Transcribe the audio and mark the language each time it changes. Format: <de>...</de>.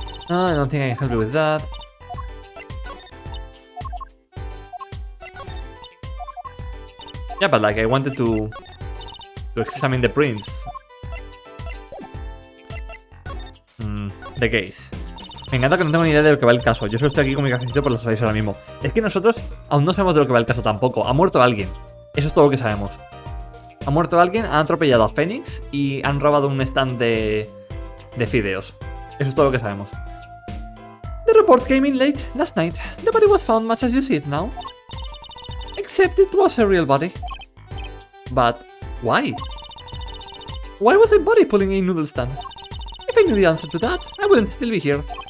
<en>I don't think I can help you with that. Yeah, but like I wanted to examine the prints. The case.</en> <es>Me encanta que no tengo ni idea de lo que va el caso. Yo solo estoy aquí con mi cafecito, pues lo sabéis ahora mismo. Es que nosotros aún no sabemos de lo que va el caso tampoco. Ha muerto alguien. Eso es todo lo que sabemos. Ha muerto alguien, han atropellado a Phoenix y han robado un stand de fideos. Eso es todo lo que sabemos.</es> <en>The report came in late last night. The body was found much as you see it now. Except it was a real body. But why? Why was a body pulling a noodle stand? If I knew the answer to that, I wouldn't still be here.</en>